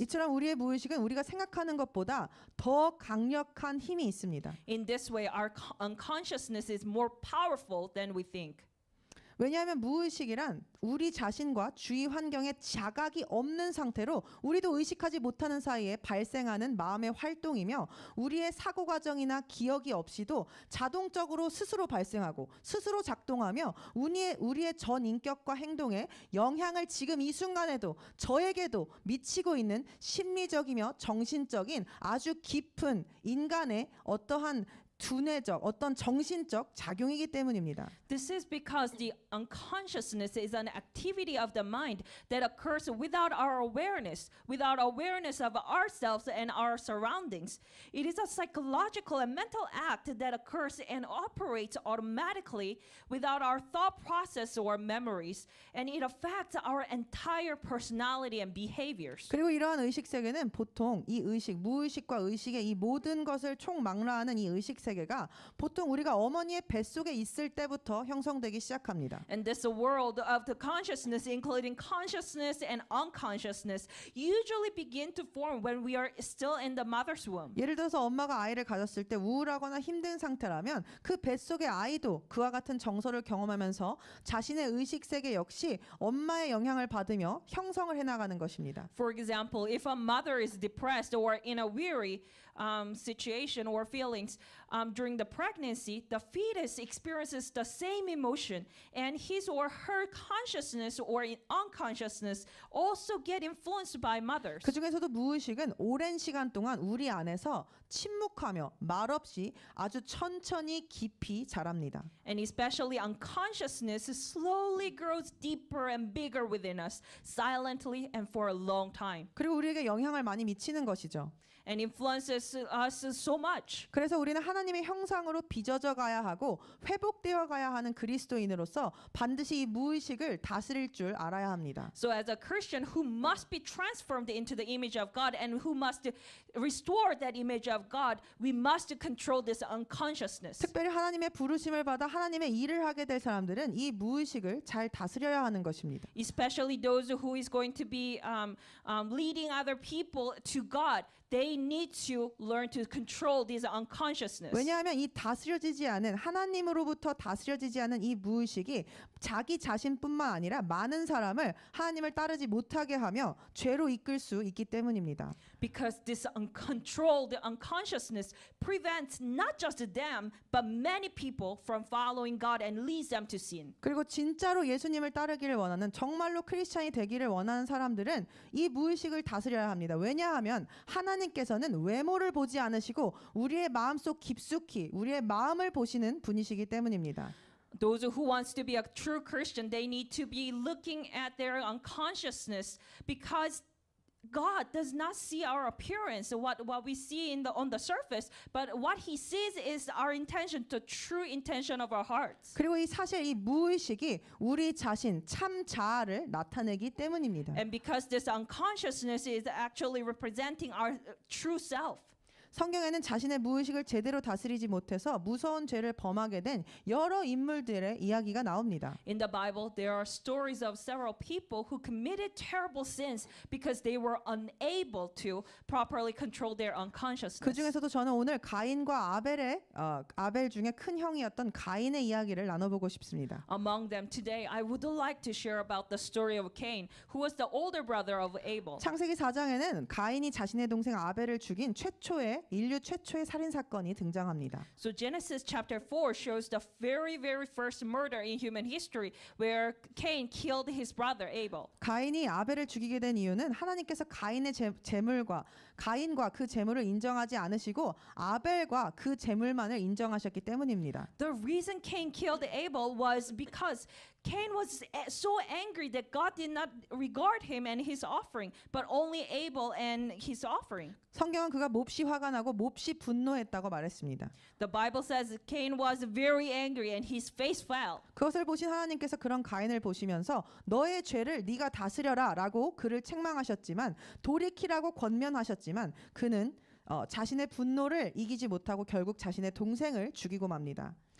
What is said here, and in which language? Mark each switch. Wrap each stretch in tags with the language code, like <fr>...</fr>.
<ko>이처럼 우리의 무의식은 우리가 생각하는 것보다 더 강력한 힘이 있습니다.</ko> <en>In this way, our unconsciousness is more powerful than we think.</en> <ko>왜냐하면 무의식이란 우리 자신과 주위 환경에 자각이 없는 상태로 우리도 의식하지 못하는 사이에 발생하는 마음의 활동이며 우리의 사고 과정이나 기억이 없이도 자동적으로 스스로 발생하고 스스로 작동하며 우리의 전 인격과 행동에 영향을 지금 이 순간에도 저에게도 미치고 있는 심리적이며 정신적인 아주 깊은 인간의 어떠한 두뇌적 어떤 정신적 작용이기 때문입니다.</ko> <en>This is because the unconsciousness is an activity of the mind that occurs without our awareness of ourselves and our surroundings. It is a psychological and mental act that occurs and operates automatically without our thought process or memories, and it affects our entire personality and behaviors.</en> <ko>그리고 이러한 의식 세계는 보통 이 의식, 무의식과 의식의 이 모든 것을 총망라하는 이 의식 세계가 보통 우리가 어머니의 뱃속에 있을 때부터 형성되기 시작합니다.</ko> <en>And this world of the consciousness, including consciousness and unconsciousness, usually begin to form when we are still in the mother's womb.</en> <ko>예를 들어서 엄마가 아이를 가졌을 때 우울하거나 힘든 상태라면 그 뱃속의 아이도 그와 같은 정서를 경험하면서 자신의 의식 세계 역시 엄마의 영향을 받으며 형성을 해나가는 것입니다.</ko> <en>For example, if a mother is depressed or in a weary situation or feelings during the pregnancy, the fetus experiences the same emotion, and his or her consciousness or unconsciousness also get influenced by mothers.</en> <ko>그 중에서도 무의식은 오랜 시간 동안 우리 안에서 침묵하며 말없이 아주 천천히 깊이 자랍니다.</ko> <en>And especially unconsciousness slowly grows deeper and bigger within us, silently and for a long time.</en> <ko>그리고 우리에게 영향을 많이 미치는 것이죠.</ko> <en>And influences us so much.</en> <ko>그래서 우리는 하나님의 형상으로 빚어져 가야 하고 회복되어 가야 하는 그리스도인으로서 반드시 이 무의식을 다스릴 줄 알아야 합니다.</ko> <en>So as a Christian who must be transformed into the image of God and who must restore that image of God, we must control this unconsciousness.</en> <ko>특별히 하나님의 부르심을 받아 하나님의 일을 하게 될 사람들은 이 무의식을 잘 다스려야 하는 것입니다.</ko> <en>Especially those who is going to be leading other people to God. They need to learn to control this unconsciousness.</en> <ko>왜냐하면 이 다스려지지 않은 하나님으로부터 다스려지지 않은 이 무의식이 자기 자신뿐만 아니라 많은 사람을 하나님을 따르지 못하게 하며 죄로 이끌 수 있기 때문입니다.</ko> <en>Because this uncontrolled unconsciousness prevents not just them but many people from following God and leads them to sin.</en> <ko>그리고 진짜로 예수님을 따르기를 원하는 정말로 크리스찬이 되기를 원하는 사람들은 이 무의식을 다스려야 합니다. 왜냐하면 하나님께서는 외모를 보지 않으시고 우리의 마음속 깊숙이 우리의 마음을 보시는 분이시기 때문입니다.</ko> <en>Those who wants to be a true Christian, they need to be looking at their unconsciousness because God does not see our appearance, what we see on the surface, but what He sees is our intention, the true intention of our hearts.</en> <ko>그리고 이 사실 이 무의식이 우리 자신 참 자아를 나타내기 때문입니다.</ko> <en>And because this unconsciousness is actually representing our true self.</en> <ko>성경에는 자신의 무의식을 제대로 다스리지 못해서 무서운 죄를 범하게 된 여러 인물들의 이야기가 나옵니다.</ko> <en>In the Bible, there are stories of several people who committed terrible sins because they were unable to properly control their unconsciousness.</en> <ko>그 중에서도 저는 오늘 가인과 아벨 중에 큰 형이었던 가인의 이야기를 나눠보고 싶습니다.</ko> <en>Among them today, I would like to share about the story of Cain, who was the older brother of Abel.</en> <ko>창세기 4장에는 가인이 자신의 동생 아벨을 죽인 인류 최초의 살인 사건이 등장합니다.</ko> <en>So Genesis chapter 4 shows the very first murder in human history where Cain killed his brother Abel.</en> <ko>가인이 아벨을 죽이게 된 이유는 하나님께서 가인의 가인과 그 재물을 인정하지 않으시고 아벨과 그 재물만을 인정하셨기 때문입니다.</ko> <en>The reason Cain killed Abel was because Cain was so angry that God did not regard him and his offering, but only Abel and his offering.</en> <ko>성경은 그가 몹시 화가 나고 몹시 분노했다고 말했습니다.</ko> <en>The Bible says Cain was very angry and his face fell.</en> <ko>그것을 보신 하나님께서 그런 가인을 보시면서 너의 죄를 네가 다스려라라고 그를 책망하셨지만 돌이키라고 권면하셨지만 그는 자신의 분노를 이기지 못하고 결국 자신의 동생을 죽이고 맙니다.</ko>